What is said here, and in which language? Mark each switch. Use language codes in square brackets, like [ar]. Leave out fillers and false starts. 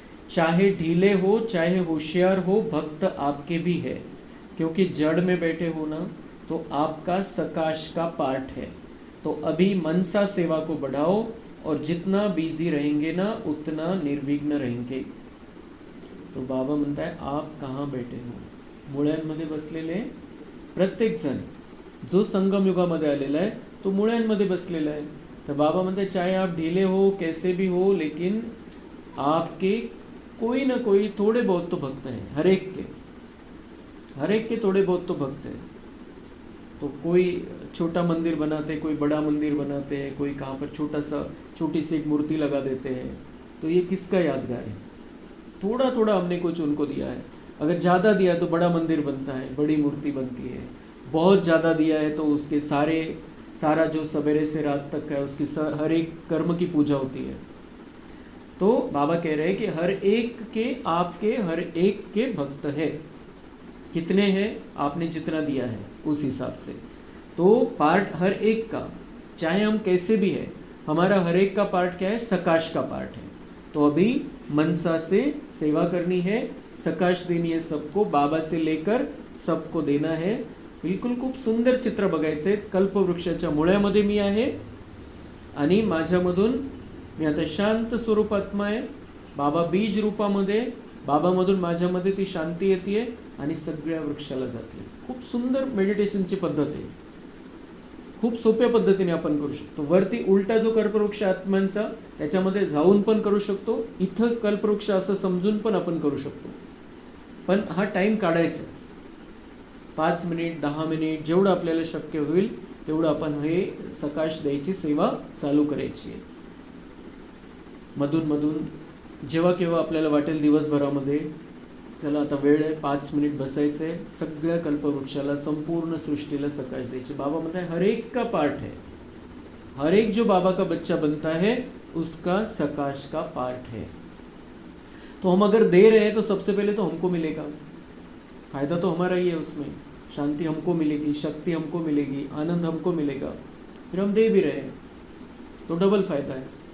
[hi] चाहे ढीले हो चाहे होशियार हो, भक्त आपके भी है, क्योंकि जड़ में बैठे हो ना तो आपका सकाश का पार्ट है। तो अभी मनसा सेवा को बढ़ाओ और जितना बिजी रहेंगे ना उतना निर्विघ्न रहेंगे। तो बाबा म्हणता है आप कहाँ बैठे हो, [mr] मुळ्यांमध्ये बसलेले प्रत्येक जण जो संगम युगामध्ये आलेला आहे तो मुळ्यांमध्ये बसलेला है। [hi] तो बाबा [mr] म्हणते [hi] चाहे आप ढीले हो कैसे भी हो, लेकिन आपके कोई ना कोई थोड़े बहुत तो भक्त हैं, हर एक के थोड़े बहुत तो भक्त हैं। तो कोई छोटा मंदिर बनाते, कोई बड़ा मंदिर बनाते हैं, कोई कहाँ पर छोटी सी एक मूर्ति लगा देते हैं। तो ये किसका यादगार है? थोड़ा थोड़ा हमने कुछ उनको दिया है। अगर ज़्यादा दिया तो बड़ा मंदिर बनता है, बड़ी मूर्ति बनती है। बहुत ज़्यादा दिया है तो उसके सारा जो सवेरे से रात तक है उसकी हर एक कर्म की पूजा होती है। तो बाबा कह रहे हैं कि हर एक के, आपके हर एक के भक्त है। कितने हैं? आपने जितना दिया है उस हिसाब से। तो पार्ट हर एक का, चाहे हम कैसे भी है, हमारा हर एक का पार्ट क्या है? सकाश का पार्ट है। तो अभी मनसा से सेवा करनी है, सकाश देनी है सबको, बाबा से लेकर सबको देना है। [mr] बिलकुल खूप सुंदर चित्र बघायचे। कल्पवृक्षाच्या मुळ्यामध्ये मी आहे आणि माझ्यामधून मी आता शांत स्वरूपात्मा आहे, बाबा बीज रूपामध्ये, बाबामधून माझ्यामध्ये ती शांती येते आणि सगळ्या वृक्षाला जाते। खूप सुंदर मेडिटेशनची पद्धत आहे, खूप सोप्या पद्धतीने आपण करू शकतो। वरती उलटा जो कल्पवृक्ष आत्म्यांचा त्याच्यामध्ये जाऊन पण करू शकतो, इथं कल्पवृक्ष असं समजून पण आपण करू शकतो। पण हा टाइम काढायचा, 5 मिनिट 10 मिनिट जेवढं आपल्याला शक्य होईल तेवढं आपण हे सकाश द्यायची सेवा चालू करायची आहे। मधून मधून जेव्हा केव्हा आपल्याला वाटेल दिवसभरामध्ये, चला आता वेळ आहे, 5 मिनिट बसायचं आहे, सगळ्या कल्पवृक्षाला, संपूर्ण सृष्टीला सकाश द्यायची। [hi] बाबा [mr] म्हणता [hi] है हर एक का पार्ट है, हर एक जो बाबा का बच्चा बनता है उसका सकाश का पार्ट है। तो हम अगर दे रहे हैं तो सबसे पहले तो हमको मिलेगा, फायदा तो हमारा ही है उसमें। शांति हमको मिलेगी, शक्ति हमको मिलेगी, आनंद हमको मिलेगा, फिर हम दे भी रहे हैं तो डबल फायदा है।